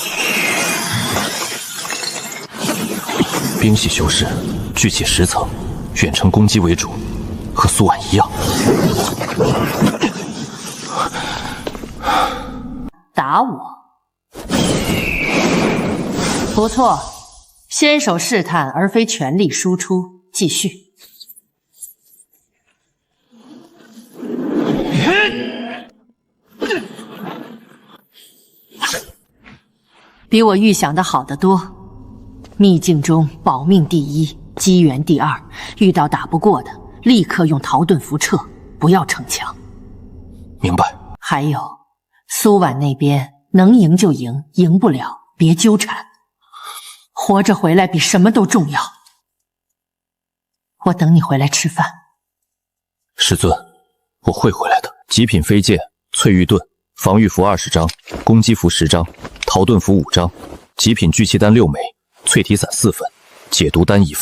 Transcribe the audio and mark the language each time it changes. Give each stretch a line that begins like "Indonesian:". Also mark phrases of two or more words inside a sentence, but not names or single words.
Chinese: 冰系修士，聚氣10層，遠程攻擊為主，和蘇婉一樣。打我？不錯，先手試探而非全力輸出，繼續。比我预想的好得多。秘境中保命第一，机缘第二，遇到打不过的，立刻用逃遁符撤，不要逞强。明白。还有，苏婉那边能贏就贏，贏不了別糾纏。活着回來比什麼都重要。我等你回來吃飯。師尊，我會回來的。極品飛劍翠玉盾，防禦符20張，攻擊符10張，逃遁符5張，極品聚氣丹6枚，淬體散4份，解毒丹1份。